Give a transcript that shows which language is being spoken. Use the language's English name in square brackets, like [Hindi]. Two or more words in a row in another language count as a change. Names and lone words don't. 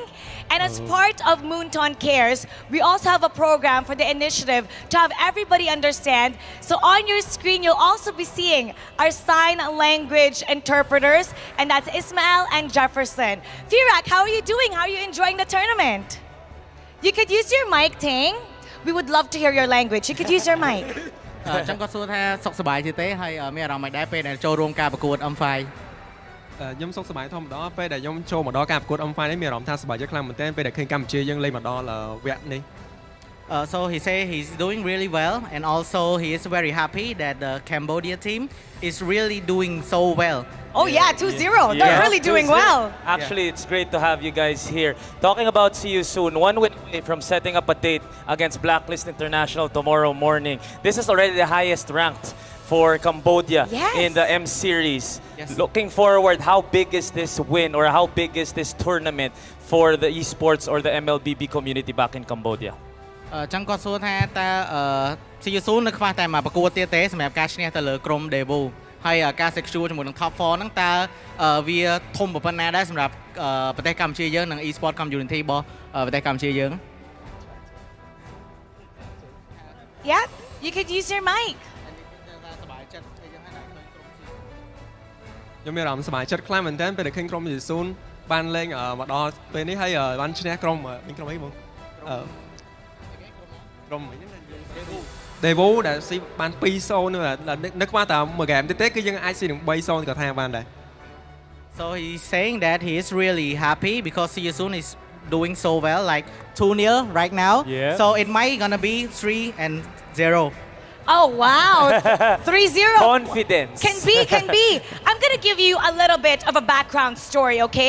[English] And as part of Moonton Cares, we also have a program for the initiative to have everybody understand. So on your screen, you'll also be seeing our sign language interpreters, and that's Ismael and Jefferson. Firak, how are you doing? How are you enjoying the tournament? You could use your mic, Ting. We would love to hear your language. You could use your mic. [Khmer] ចឹងគាត់សួរថាសុខសប្បាយទេហើយមានអារម្មណ៍មិនដែរពេលដែលចូលរួមការប្រកួត M5 ខ្ញុំសុខសប្បាយធម្មតាពេលដែលខ្ញុំចូលមកដល់ការប្រកួត M5 នេះមានអារម្មណ៍ថាសប្បាយចិត្តខ្លាំងមែនទែនពេលដែលឃើញកម្ពុជាយើងលេងមកដល់វគ្គនេះ [English] So he say he's doing really well and also he is very happy that the Cambodia team is really doing so well. Oh yeah, 2-0. They're really doing well. Actually, it's great to have you guys here. Talking about See You Soon, 1 week away from setting up a date against Blacklist International tomorrow morning. This is already the highest ranked for Cambodia in the M series. Looking forward, how big is this win or how big is this tournament for the esports or the MLBB community back in Cambodia? [Khmer] ចឹងគាត់សួរថាតើ See You Soon នៅខ្វះតែមកប្រកួតទៀតទេសម្រាប់ការឈ្នះទៅលើក្រុម Devo ហើយការ secure ជាមួយនឹង top 4 ហ្នឹងតើវាធំប៉ុណ្ណាដែរសម្រាប់ប្រទេសកម្ពុជាយើងនិង [English] e-sport community [Khmer] របស់ប្រទេសកម្ពុជាយើង [English] Yeah, you could use your mic. [Khmer] ខ្ញុំមានអារម្មណ៍សប្បាយចិត្តខ្លាំងមែនទែនពេលដែលឃើញក្រុមស៊ីស៊ូនបានលេងមកដល់ពេលនេះហើយបានឈ្នះក្រុមមានក្រុមអីបងក្រុមអីហ្នឹង Devo ដែលស៊ីបាន 2-0 នៅក្បាលតែមួយហ្គេមទៀតទេគឺយើងអាចស៊ីនឹង 3-0 ក៏ថាបានដែរ [English] So he's saying that he is really happy because Seosun is doing so well, like 2-0 right now. Yeah. So it might gonna be 3-0. Oh, wow. 3-0. Confidence. Can be. I'm going to give you a little bit of a background story, okay?